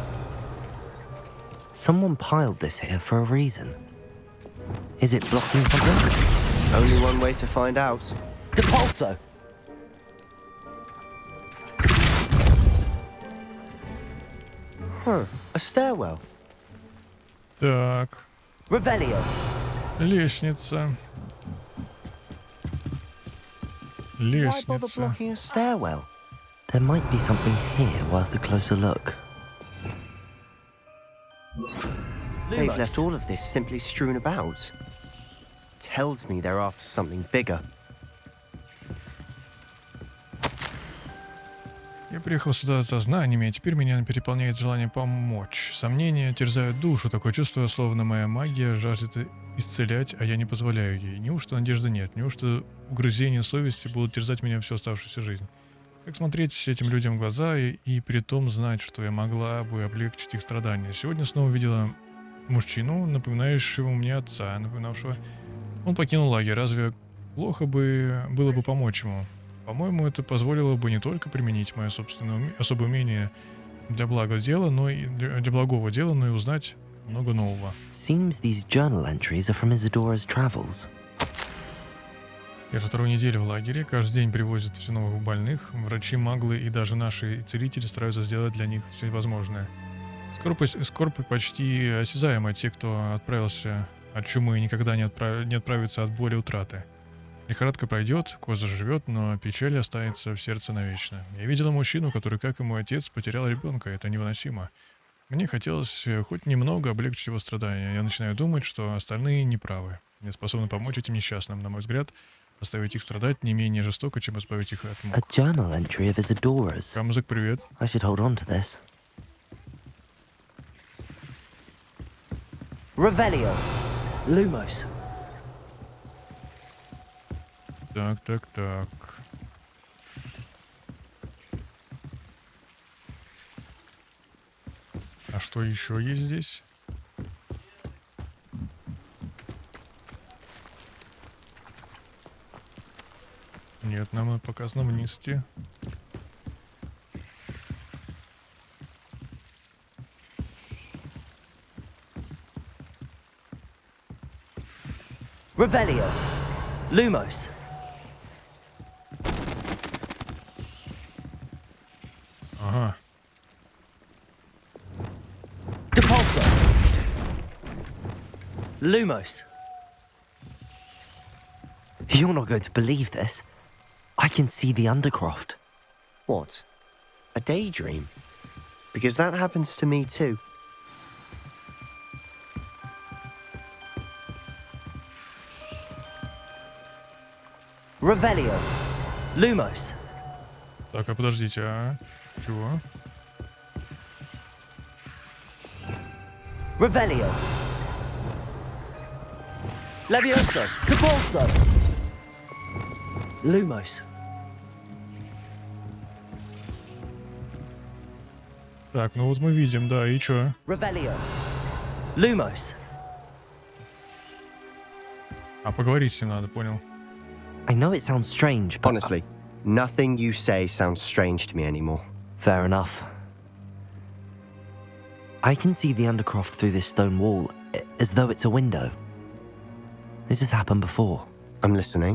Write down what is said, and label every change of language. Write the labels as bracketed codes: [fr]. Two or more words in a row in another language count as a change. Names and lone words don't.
[en] Someone piled this here for a reason. Is it blocking something? Only one way to find out. [la] Depulso! [en] Huh, a stairwell. [ru] Так. Лестница. Лестница. [en] There might be something here worth a closer look. They've left all of this simply strewn about. Tells me they're after something bigger. [ru] Я приехал сюда за знаниями, а теперь меня переполняет желание помочь. Сомнения терзают душу, такое чувство, словно моя магия жаждет исцелять, а я не позволяю ей. Неужто надежды нет? Неужто угрызения совести будут терзать меня всю оставшуюся жизнь? Как смотреть этим людям в глаза и при том знать, что я могла бы облегчить их страдания? Сегодня снова видела мужчину, напоминающего мне отца, напоминавшего... Он покинул лагерь. Разве плохо бы было бы помочь ему? По-моему, это позволило бы не только применить мое собственное особое умение для благого дела, но и узнать много нового. [en] Seems these journal entries are from Isadora's travels. [ru] Я уже вторую неделю в лагере. Каждый день привозят все новых больных. Врачи, маглы и даже наши целители стараются сделать для них все возможное. Скорбь почти осязаема. Те, кто отправился от чумы, никогда не отправятся от боли и утраты. Лихорадка пройдет, кожа заживет, но печаль останется в сердце навечно. Я видела мужчину, который, как и мой отец, потерял ребенка. Это невыносимо. Мне хотелось хоть немного облегчить его страдания. Я начинаю думать, что остальные неправы. Не способны помочь этим несчастным. На мой взгляд, оставить их страдать не менее жестоко, чем избавить их от мук. [en] A journal entry of Isadora's. [ru] Камзак, привет. [en] I should hold on to this. [la] Revelio. Lumos. [ru] Так. А что еще есть здесь? Нет, нам показано вниз идти. [la] Revelio. Lumos. [ru] Ага. [la] Depulso. Lumos. [en] You're not going to believe this. I can see the Undercroft. What? A daydream? Because that happens to me too. [la] Revelio. Lumos. [ru] Так, а подождите, а? Чего? [la] Revelio. Levioso. Depulso. Lumos. [ru] Так, ну вот мы видим, да, и чё? [la] Revelio. Lumos. [ru] А поговорить с ним надо, понял. [en] I know it sounds strange, but... Honestly, nothing you say sounds strange to me anymore. Fair enough. I can see the Undercroft through this stone wall, as though it's a window. This has happened before. I'm listening.